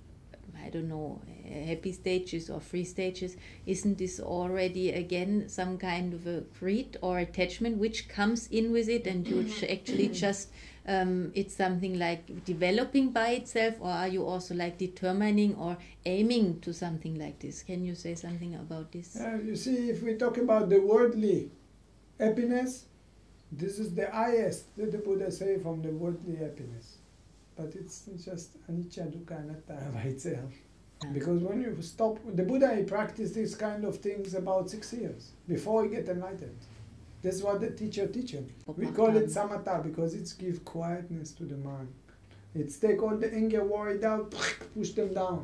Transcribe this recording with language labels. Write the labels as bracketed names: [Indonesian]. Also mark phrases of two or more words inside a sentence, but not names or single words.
[English] I don't know, happy stages or free stages, isn't this already again some kind of a greed or attachment which comes in with it, and you actually just it's something like developing by itself, or are you also like determining or aiming to something like this? Can you say something about this? You see, if we talk about the worldly happiness, this is the highest that the Buddha say from the worldly happiness. But it's just [Pali] anicca, dukkha, anatta [English] by itself. Because when you stop, the Buddha, he practiced these kind of things about 6 years before he get enlightened. That's what the teacher teach him. We call it samatha because it's give quietness to the mind. It's take all the anger, worry, doubt, push them down.